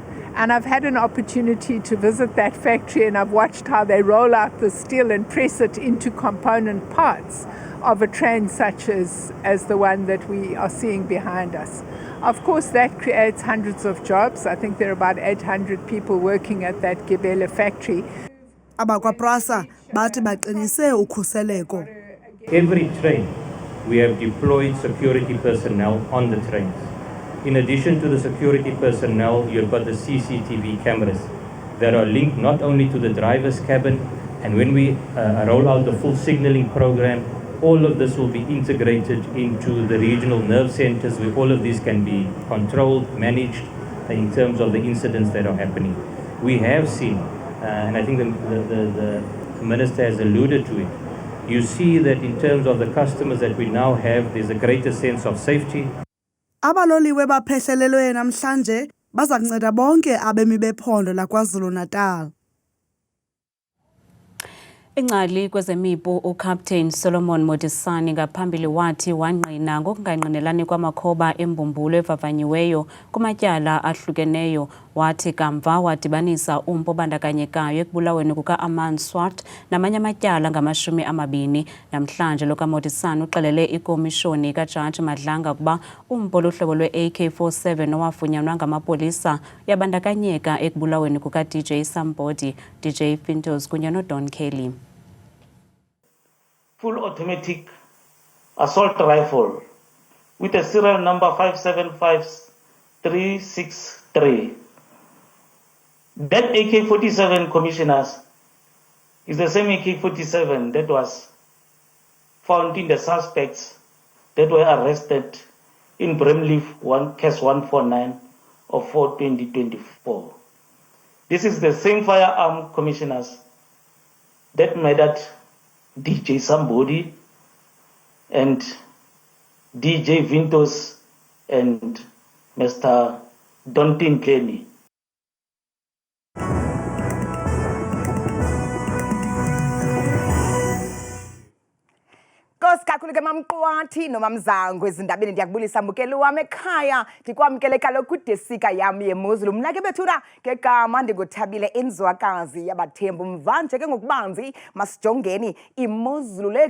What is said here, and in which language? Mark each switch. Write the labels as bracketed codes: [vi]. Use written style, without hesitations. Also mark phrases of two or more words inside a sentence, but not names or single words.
[en] And I've had an opportunity to visit that factory and I've watched how they roll out the steel and press it into component parts of a train such as the one that we are seeing behind us. Of course, that creates hundreds of jobs. I think there are about 800 people working at that Gibela factory. [xh] AbakwaPrasa bathi baqinise ukhuseleko. [en] Every train we have deployed security personnel on the trains. In addition to the security personnel, you've got the CCTV cameras that are linked not only to the driver's cabin, and when we roll out the full signaling program, all of this will be integrated into the regional nerve centers where all of these can be controlled, managed in terms of the incidents that are happening. We have seen, and I think the Minister has alluded to it, you see that in terms of the customers that we now have, there's a greater sense of safety. [xh] Abaloliwe baphehlelelwe namhlanje baza kunceda bonke abemi bephondo laKwaZulu-Natal. Ingcali kwezemipu uCaptain Solomon Modisani ngaphambili wathi wangqina ngokungangqinelani kwamakhoba embumbulo evavanyiweyo kumatyala ahlukeneyo. Wathi kamva wadibanisa umpo bandakanyekayo ekubulaweni kuka-Aman Swart namanye amatyala ngamashumi 20. Namhlanje lo kaModisani uxelele ikomishoni kaJaji Madlanga ukuba umpo luhlobo lwe-AK-47 owafunyanwa ngamapolisa yabandakanyeka ekubulaweni kuka-DJ Sambodi, DJ Fintos kunye noDon Kelly. [en] Full automatic assault rifle with a serial number 575363. That AK-47, commissioners, is the same AK-47 that was found in the suspects that were arrested in Bramleaf case 149 of 4/2024. This is the same firearm, commissioners, that murdered DJ Sambodi and DJ Vintos and Mr. Dontin Kenny. [xh] Kakhulu ke mamqwathi noma mzangu ezindabeni ndiyakubulisa mbukeli wami ekhaya ndikwamkele kaloku kudesika yami yemozulu mna ke bethuna ngegama ndinguthabile inzwakazi yabathembu mvanje ke ngokubanzi masijongeni imozulu leyo